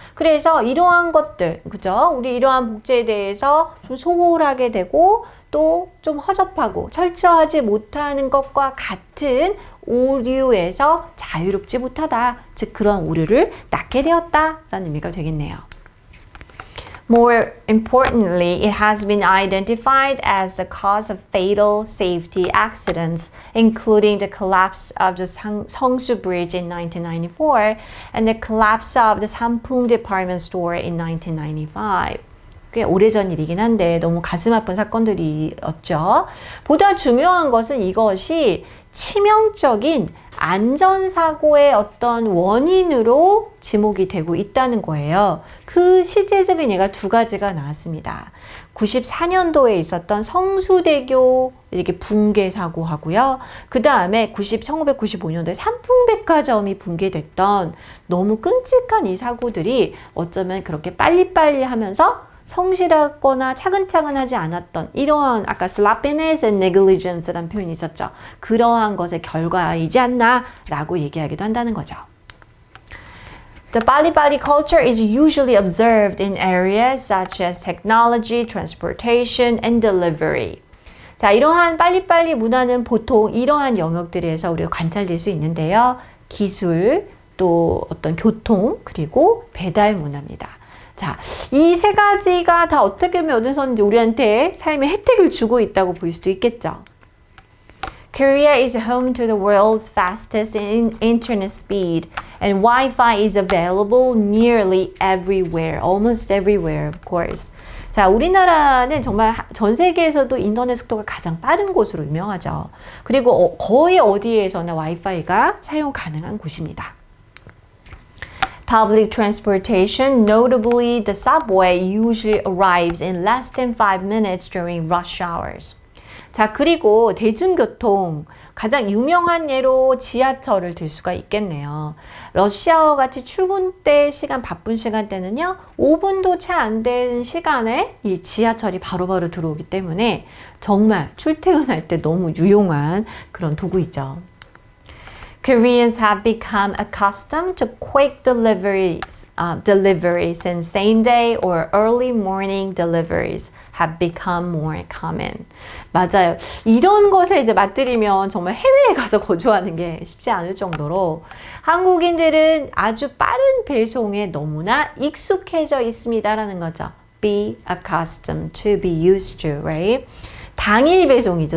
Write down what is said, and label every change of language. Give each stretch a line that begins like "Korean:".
Korean: 그래서 이러한 것들, 그죠? 우리 이러한 복제에 대해서 좀 소홀하게 되고 또 좀 허접하고 철저하지 못하는 것과 같은 오류에서 자유롭지 못하다. 즉 그런 오류를 낳게 되었다라는 의미가 되겠네요.
English: More importantly, it has been identified as the cause of fatal safety accidents, including the collapse of the Seongsu Bridge in 1994 and the collapse of the Sampoong department store in 1995.
Korean: 꽤 오래전 일이긴 한데 너무 가슴 아픈 사건들이었죠. 보다 중요한 것은 이것이 치명적인 안전사고의 어떤 원인으로 지목이 되고 있다는 거예요. 그 실제적인 예가 두 가지가 나왔습니다. 94년도에 있었던 성수대교 이렇게 붕괴 사고하고요. 그 다음에 1995년도에 삼풍백화점이 붕괴됐던 너무 끔찍한 이 사고들이 어쩌면 그렇게 빨리빨리 하면서 성실하거나 차근차근하지 않았던 이러한 아까
English: sloppiness and negligence
Korean: 라는 표현이 있었죠. 그러한 것의 결과이지 않나라고 얘기하기도 한다는 거죠.
English: The 빨리빨리 culture is usually observed in areas such as technology, transportation, and delivery.
Korean: 자, 이러한 빨리빨리 문화는 보통 이러한 영역들에서 우리가 관찰될 수 있는데요. 기술, 또 어떤 교통, 그리고 배달 문화입니다. 자, 이 세 가지가 다 어떻게 보면 어디서든지 우리한테 삶의 혜택을 주고 있다고 볼 수도 있겠죠.
English: Korea is home to the world's fastest internet speed, and Wi-Fi is available nearly everywhere, almost everywhere, of course.
Korean: 자, 우리나라는 정말 전 세계에서도 인터넷 속도가 가장 빠른 곳으로 유명하죠. 그리고 거의 어디에서나 와이파이가 사용 가능한 곳입니다.
English: Public transportation, notably the subway, usually arrives in less than 5 minutes during rush hours.
Korean: 자, 그리고 대중교통 가장 유명한 예로 지하철을 들 수가 있겠네요. 러시아워 같이 출근 때 시간 바쁜 시간대는요. 5분도 채 안 된 시간에 이 지하철이 바로바로 들어오기 때문에 정말 출퇴근할 때 너무 유용한 그런 도구이죠.
English: Koreans have become accustomed to quick deliveries and same-day or early morning deliveries have become more common.
Korean: 맞아요. 이런 것에 이제 맞들이면 정말 해외에 가서 거주하는 게 쉽지 않을 정도로 한국인들은 아주 빠른 배송에 너무나 익숙해져 있습니다라는 거죠.
English: Be accustomed to, be used to, right?
Korean: 당일 배송이죠.